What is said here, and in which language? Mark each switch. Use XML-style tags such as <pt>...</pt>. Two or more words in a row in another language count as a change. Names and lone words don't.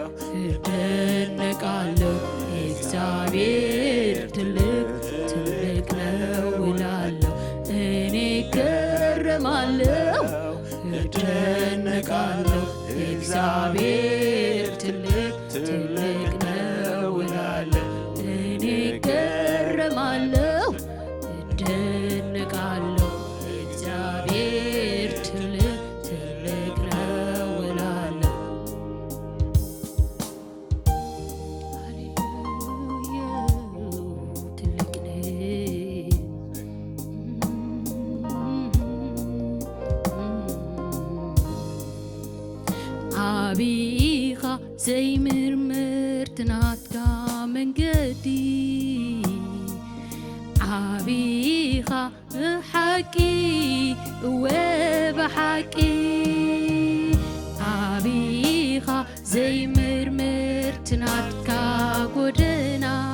<am>እደነቃለሁ እግዚአብሔር ትልቅ ነው እላለሁ እኔ እገረማለሁ እደነቃለሁ እግዚአብሔር ትልቅ ነው እላለሁ እኔ እገረማለሁ እደነቃለሁ እግዚአብሔር ትልቅ ነው እላለሁ</am> <ti>ሃሌሉያ ትልቅ አቢኻ ዘይምርምር ትናትካ መንገዲ አቢኻ ሓቂ ወበሓቂ አቢኻ ዘይምርምር ትናትካ ጎደና</ti>